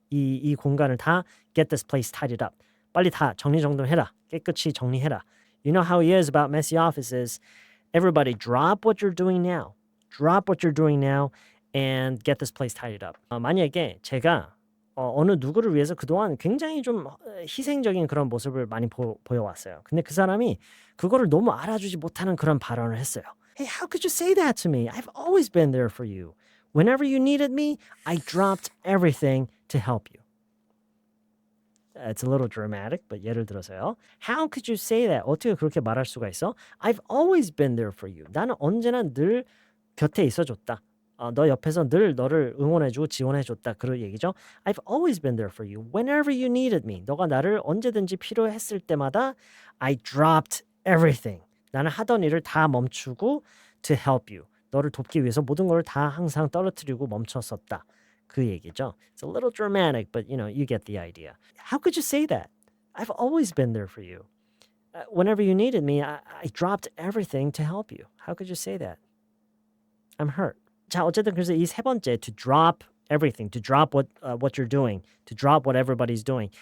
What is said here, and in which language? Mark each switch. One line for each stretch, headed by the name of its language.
Korean: 이 공간을 다
English: get this place tidied up.
Korean: 빨리 다 정리정돈해라. 깨끗이 정리해라.
English: You know how he is about messy offices. Everybody, drop what you're doing now. Drop what you're doing now and get this place tidied up.
Korean: 만약에 제가 어느 누구를 위해서 그동안 굉장히 좀 희생적인 그런 모습을 많이 보여왔어요. 근데 그 사람이 그거를 너무 알아주지 못하는 그런 발언을 했어요.
English: Hey, how could you say that to me? I've always been there for you. Whenever you needed me, I dropped everything to help you. It's a little dramatic, but
Korean: 예를 들어서요.
English: How could you say that?
Korean: 어떻게 그렇게 말할 수가 있어?
English: I've always been there for you.
Korean: 나는 언제나 늘 곁에 있어줬다. 너 옆에서 늘 너를 응원해주고 지원해줬다. 그런 얘기죠.
English: I've always been there for you. Whenever you needed me.
Korean: 너가 나를 언제든지 필요했을 때마다
English: I dropped everything.
Korean: 나는 하던 일을 다 멈추고
English: to help you.
Korean: 너를 돕기 위해서 모든 걸 다 항상 떨어뜨리고 멈췄었다. 그 얘기죠.
English: It's a little dramatic, but you get the idea. How could you say that? I've always been there for you. Whenever you needed me, I dropped everything to help you. How could you say that? I'm hurt.
Korean: 자, 어쨌든 그래서 이 세 번째
English: to drop everything, to drop what you're doing, to drop what everybody's doing.